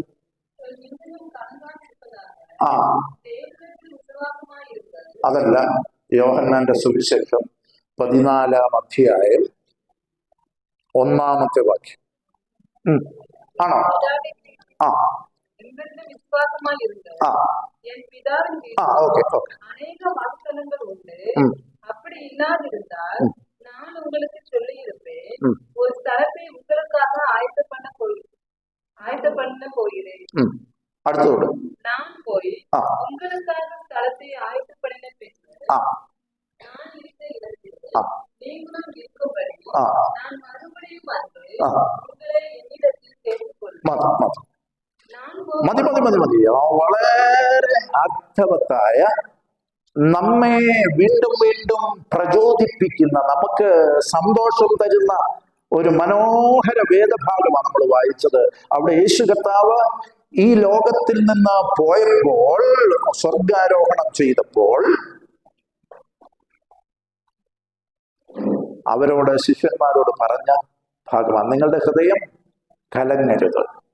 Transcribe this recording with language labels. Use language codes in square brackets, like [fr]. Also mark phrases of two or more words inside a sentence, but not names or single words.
[ml] ആ അതല്ല, യോഹന്നാന്റെ സുവിശേഷം 14-ാം അധ്യായം 1-ാമത്തെ വാക്യം. ആണോ? ആ ഓക്കെ. [ta] அநேக வாசஸ்தலங்கள் உண்டு. அப்படி இல்லாதிருந்தால் நான் உங்களுக்கு சொல்லியிருப்பேன். ஒரு ஸ்தலத்தை உங்களுக்காக ஆயத்த பண்ண போகிறேன். [ml] അടുത്തോട് [ta] நான் போய் உங்களுக்காக ஸ்தலத்தை ஆயத்த பண்ணின பின்பு நான் இருந்த இடத்தில் நீங்களும் இருக்கும்படி நான் மறுபடியும் வந்து உங்களை என்னிடத்தில் சேர்த்துக்கொள்வேன். [ml] മതി. വളരെ അർത്ഥവത്തായ, നമ്മെ വീണ്ടും വീണ്ടും പ്രചോദിപ്പിക്കുന്ന, നമുക്ക് സന്തോഷം തരുന്ന ഒരു മനോഹര വേദഭാഗമാണ് നമ്മൾ വായിച്ചത്. അവിടെ യേശു കർത്താവ് ഈ ലോകത്തിൽ നിന്ന് പോയപ്പോൾ, സ്വർഗാരോഹണം ചെയ്തപ്പോൾ അവരോട്, ശിഷ്യന്മാരോട് പറഞ്ഞ ഭാഗമാണ്, നിങ്ങളുടെ ഹൃദയം കലങ്ങരുത്.